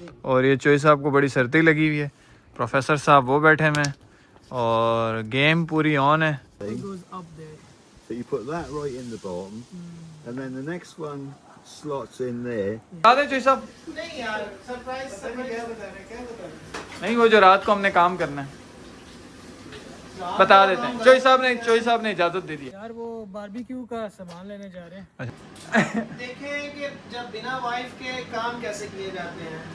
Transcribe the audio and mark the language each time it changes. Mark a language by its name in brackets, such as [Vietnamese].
[Hindi] और ये चोई साहब को बड़ी सर्दी लगी हुई है। प्रोफेसर साहब वो बैठे हुए हैं और गेम पूरी ऑन है। [English] So you put that right in the bottom, and then the next one slots in there. [Hindi] बता दें चोई साहब? नहीं यार, सरप्राइज क्या बता नहीं, वो जो रात को हमने काम करना है बता देते हैं। चोई साहब ने इजाजत दे दी यार, वो बारबेक्यू का सामान लेने जा रहे हैं। देखें कि जब बिना वाइफ के काम कैसे किए जाते हैं।